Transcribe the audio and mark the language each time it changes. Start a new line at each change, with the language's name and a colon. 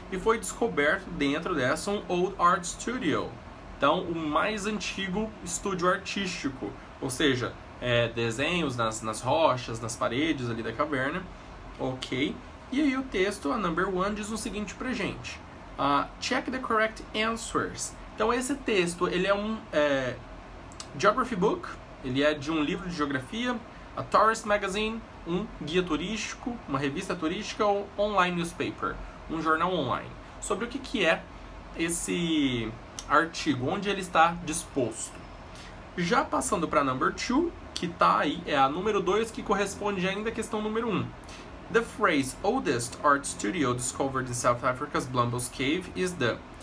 Portuguese: E foi descoberto dentro dessa um Old Art Studio. Então, o mais antigo estúdio artístico, ou seja, desenhos nas rochas, nas paredes ali da caverna, ok? E aí o texto, a number 1, diz o seguinte pra gente.
English: Check the correct answers.
Portuguese: Então, esse texto, ele é um geography book, ele é de um livro de geografia, a tourist magazine, um guia turístico, uma revista turística ou online newspaper, um jornal online. Sobre o que é esse artigo, onde ele está disposto. Já passando para number 2, que está aí, é a número 2, que corresponde ainda à questão número 1.
English: The phrase oldest art studio discovered in South Africa's Blombos Cave is the...